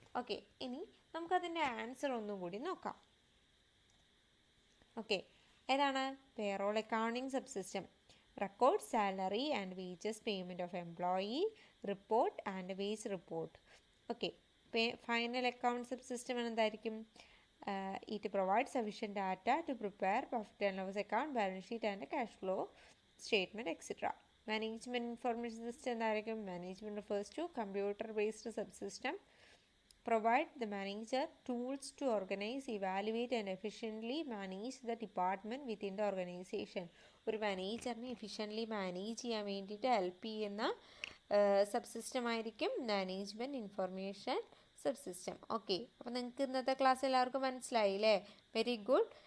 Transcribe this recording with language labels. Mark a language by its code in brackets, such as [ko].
[ml] Okay, ഇനി നമുക്കതിൻ്റെ answer ഒന്നും കൂടി നോക്കാം. ഓക്കെ, ഏതാണ്? [en] Payroll accounting subsystem record salary and wages payment of employee report and wage report. [ml] Okay, final account subsystem എന്തായിരിക്കും? [en] It provides sufficient data to prepare profit and loss account, balance sheet and cash flow statement, etc. Management information system എന്തായിരിക്കും? Management refers to computer-based subsystem. Provide the manager tools to organize, evaluate and efficiently manage the department within the organization. [ml] ഒരു മാനേജറിനെ efficiently manage ചെയ്യാൻ വേണ്ടിയിട്ട് help ചെയ്യുന്ന subsystem ആയിരിക്കും management information subsystem. Okay, അപ്പോൾ നിങ്ങൾക്ക് ഇന്നത്തെ class എല്ലാവർക്കും മനസ്സിലായില്ലേ? [en] Very good.